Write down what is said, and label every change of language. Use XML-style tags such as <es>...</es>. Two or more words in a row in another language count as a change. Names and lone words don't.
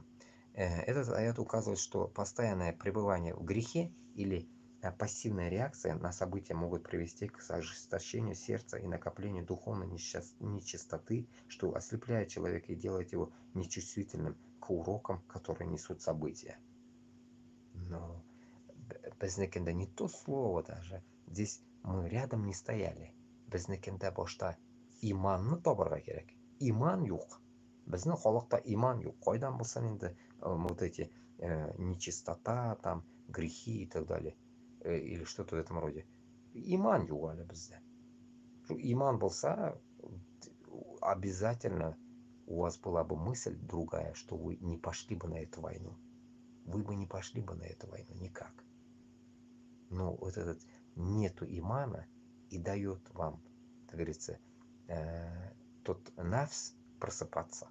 <ru>Этот аят указывает, что постоянное пребывание в грехе или пассивная реакция на события могут привести к ожесточению сердца и накоплению духовной нечистоты, что ослепляет человека и делает его нечувствительным к урокам, которые несут события. Но безнекенда не то слово даже. Здесь мы рядом не стояли.</ru> <tt>Безнекенда башта иманны табарга керек. Иман юк. Безнең халыкта иман юк. Кайдан булсын инде</tt> <ru>вот эти нечистота, там грехи и так далее. Или что-то в этом роде.</ru> <tt>Иман юк әле бездә. Иман булса,</tt> <ru>обязательно у вас была бы мысль другая, что вы не пошли бы на эту войну. Вы бы не пошли бы на эту войну никак. Но вот этот нету имана и дает вам, как говорится, тот нафс просыпаться.</ru>